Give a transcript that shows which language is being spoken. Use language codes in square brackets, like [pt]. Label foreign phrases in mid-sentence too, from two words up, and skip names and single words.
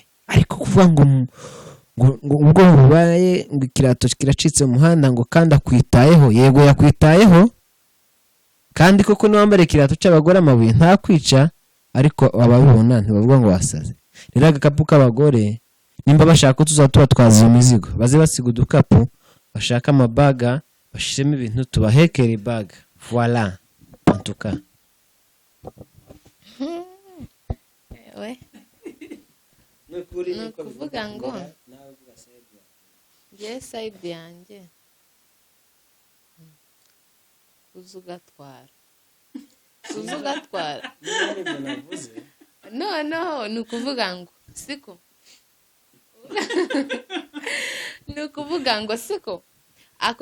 [rn] Ariko kuvuga ngo ubwo bubaye ngo ikirato kiracitse mu muhanda ngo kandi akwitayeho, yego yakwitayeho, kandi koko niwambara ikirato cy'abagore amabuye ntakwica, ariko ababibona ntibavuga ngo wasaze. Rero agakapu k'abagore nimba bashaka ko tuzatuba twaziye imizigo, baze basiga udukapu, bashaka amabaga bashiremo ibintu tubahekera ibaga. [fr] Voilà en tout cas. [rn] Ni ukuvuga ngo ngewe sayidi yanjye uza ugatwara, uza ugatwara noneho ni ukuvuga ngo siko ni ukuvuga ngo siko ako